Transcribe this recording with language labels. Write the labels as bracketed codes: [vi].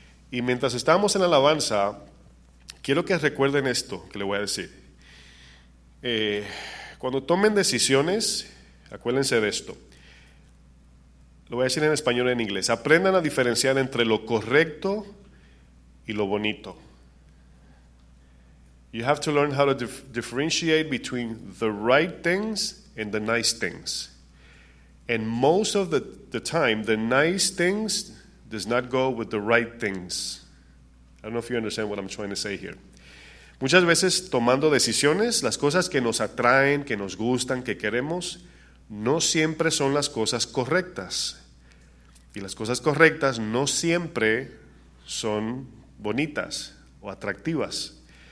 [es] Y mientras estábamos en la alabanza, quiero que recuerden esto que le voy a decir. Cuando tomen decisiones, acuérdense de esto. Lo voy a decir en español y en inglés. Aprendan a diferenciar entre lo correcto y lo bonito. [en] You have to learn how to differentiate between the right things and the nice things. And most of the time, the nice things does not go with the right things. I don't know if you understand what I'm trying to say here. [es] Muchas veces tomando decisiones, las cosas que nos atraen, que nos gustan, que queremos, no siempre son las cosas correctas. Y las cosas correctas no siempre son bonitas o atractivas.